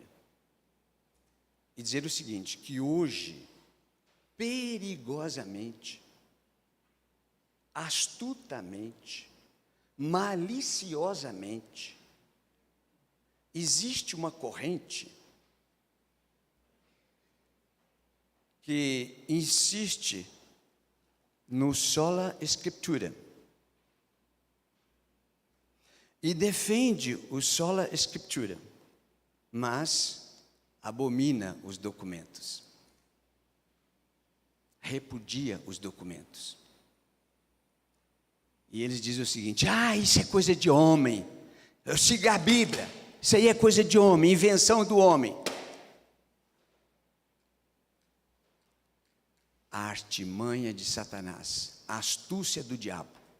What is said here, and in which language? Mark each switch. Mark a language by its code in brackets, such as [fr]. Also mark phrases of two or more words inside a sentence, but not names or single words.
[pt] E dizer o seguinte, que hoje, perigosamente, astutamente, maliciosamente, existe uma corrente que insiste no [la] sola Scriptura, [pt] e defende o [la] sola scriptura, [pt] mas abomina os documentos. Repudia os documentos. E eles dizem o seguinte: isso é coisa de homem. Eu sigo a Bíblia. Isso aí é coisa de homem, invenção do homem. A artimanha de Satanás, a astúcia do diabo.